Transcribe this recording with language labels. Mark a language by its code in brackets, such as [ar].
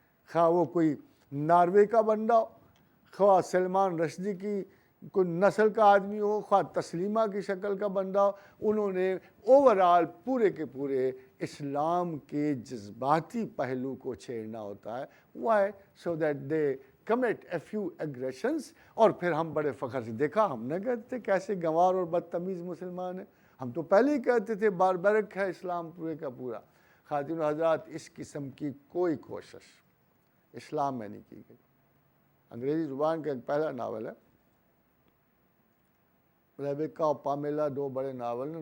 [ur] خواہ وہ کوئی ناروے کا بندہ ہو, خواہ سلمان رشدی کی کوئی نسل کا آدمی ہو, خواہ تسلیمہ کی شکل کا بندہ ہو, انہوں نے اوورآل پورے کے پورے اسلام کے جذباتی پہلو کو چھیڑنا ہوتا ہے. [en] Why? So that they commit a few aggressions. [ur] اور پھر ہم بڑے فخر سے دیکھا, ہم نے کہتے تھے کیسے گنوار اور بدتمیز مسلمان ہیں, ہم تو پہلے ہی کہتے تھے باربرک ہے اسلام پورے کا پورا. خواتین و حضرات اس قسم کی کوئی کوشش اسلام میں نہیں کی گئی. انگریزی زبان کا ایک پہلا ناول ہے ریبیکا اور پامیلا, 2 بڑے ناول ہیں.